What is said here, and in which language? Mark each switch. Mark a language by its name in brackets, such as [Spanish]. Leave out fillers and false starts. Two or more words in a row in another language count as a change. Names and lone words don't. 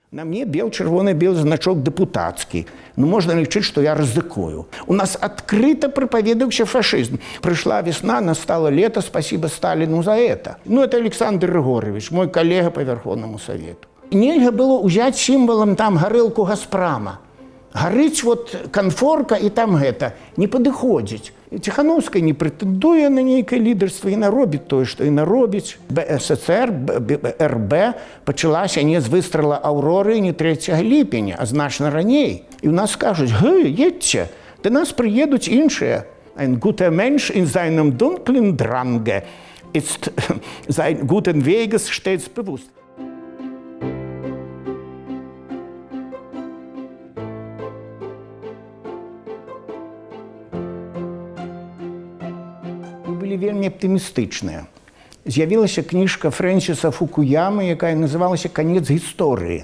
[Belarusian] На мне бел-чырвоны-белы значок дэпутацкі. Ну, можна лічыць, што я рызыкую. У нас адкрыта прапаведаўся фашызм. [Russian] Прыйшла весна, настало лето, спасибо Сталину за это. Ну, это Александр Григорьевич, мой коллега по Верховному Совету. [Belarusian] Нельга было ўзяць сімвалам там гарэлку Газпрама. Гарыць вот канфорка і там гэта не падыходзіць. Ціхановская не прэтэндуе на нейкае лідарства, яна робіць тое, што яна робіць. БССР, РБ пачалася не з выстрала Аўроры не 3 ліпеня, а значна раней. І ў нас кажуць: «Гы, едьце, да нас прыедуць іншыя. [German] Ein guter Mensch in seinem dunklen Drange ist sein guten Weges stets bewusst». [Belarusian] Былі вельмі аптымістычныя. З'явілася кніжка Фрэнсіса Фукуямы, якая называлася «Канец гісторыі».